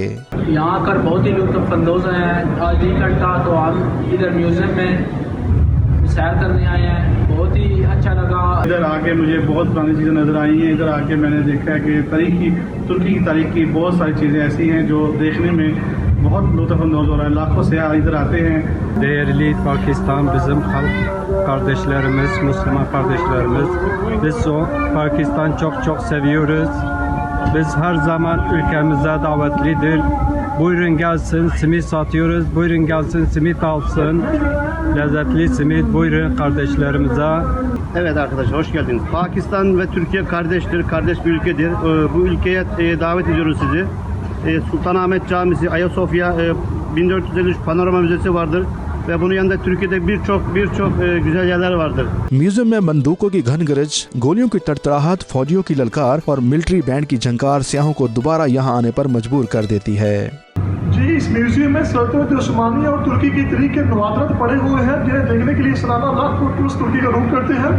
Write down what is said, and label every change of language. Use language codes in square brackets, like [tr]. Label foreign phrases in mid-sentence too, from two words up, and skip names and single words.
[ur] یہاں آکر بہت ہی لطف اندوز ہیں۔ آج 1 گھنٹہ تو ہم ادھر میوزیم میں سیر کرنے آئے ہیں، بہت ہی اچھا لگا. ادھر آکے مجھے بہت پرانی چیزیں نظر آئی ہیں۔ ادھر آکے میں نے دیکھا ہے کہ ترکی کی تاریخ کی بہت ساری چیزیں ایسی ہیں جو دیکھنے میں بہت لطف اندوز ہو رہا ہے. لاکھوں سیاح ادھر آتے ہیں. [tr] Değerli Pakistan bizim halk kardeşlerimiz, Müslüman kardeşlerimiz. Biz o Pakistan çok seviyoruz. Biz her zaman ülkemize davetlidir. Buyurun gelsin, simit satıyoruz. Buyurun gelsin, simit alsın. Lezzetli simit, buyurun kardeşlerimize. Evet arkadaşlar, hoş geldiniz. Pakistan ve Türkiye kardeştir, kardeş bir ülkedir. Bu ülkeye davet ediyoruz sizi. Sultanahmet Camisi, Ayasofya, 1453 Panorama Müzesi vardır. ve bunun yanında Türkiye'de birçok güzel yerler vardır. [ur] میوزیم میں بندوقوں کی گھن گرج، گولیوں کی تڑتڑاہٹ، فوجیوں کی للکار اور [en] military band [ur] کی جھنکار سیاحوں کو دوبارہ یہاں آنے پر مجبور کر دیتی ہے. جی، اس میوزیم میں سلطنت عثمانیہ اور ترکی کی تاریخ کے نوادرات پڑے ہوئے ہیں جنہیں دیکھنے کے لیے سالانہ لاکھوں ٹورسٹ ترکی کا رخ کرتے ہیں.